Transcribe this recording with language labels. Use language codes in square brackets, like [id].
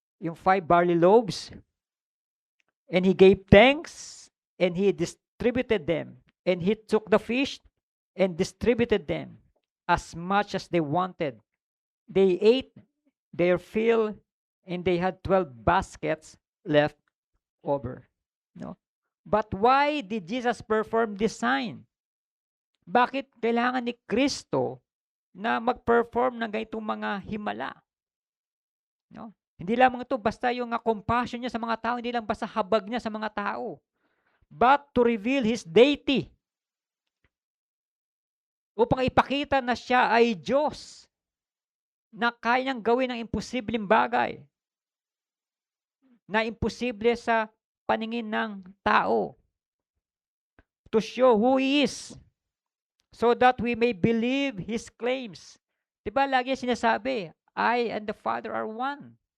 [en] Yung 5 barley loaves, and he gave thanks, and he distributed them, and he took the fish, and distributed them as much as they wanted. They ate their fill, and they had 12 baskets left over. No? But why did Jesus perform this sign? [tl] Bakit kailangan ni Kristo na mag-perform ng ganitong mga himala? No? Hindi lamang ito basta yung compassion niya sa mga tao, hindi lang basta habag niya sa mga tao, [en] but to reveal His deity. [tl] Upang ipakita na siya ay Diyos, na kayang gawin ang imposibleng bagay, na imposible sa paningin ng tao. [en] To show who He is, so that we may believe His claims. [tl] Diba lagi sinasabi, [en] I and the Father are one.